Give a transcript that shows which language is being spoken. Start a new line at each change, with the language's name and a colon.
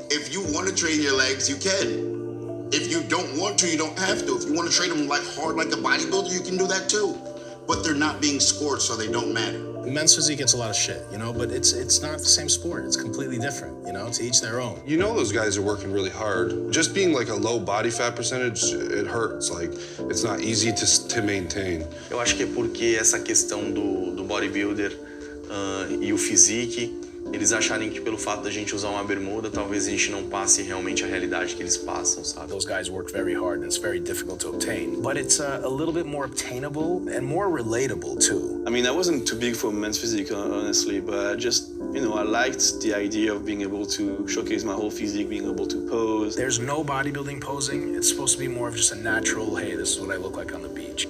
English: If you want to train your legs, you can. If you don't want to, you don't have to. If you want to train them like hard like a bodybuilder, you can do that too. But they're not being scored, so they don't matter. Men's physique gets a lot of shit, you know, but it's not the same sport. It's completely different, you know, to each their own. You know those guys are working really hard. Just being like a low body fat percentage, it hurts. Like, it's not easy to maintain.
Portuguese: Eu acho que é porque essa questão do bodybuilder e o physique, eles acharem que pelo fato da gente usar uma bermuda, talvez a gente não passe realmente a realidade que eles passam, sabe?
English: Those guys work very hard and it's very difficult to obtain. But it's a little bit more obtainable and more relatable too. I mean, I wasn't too big for men's physique, honestly, but I just, you know, I liked the idea of being able to showcase my whole physique, being able to pose. There's no bodybuilding posing. It's supposed to be more of just a natural, hey, this is what I look like on the beach.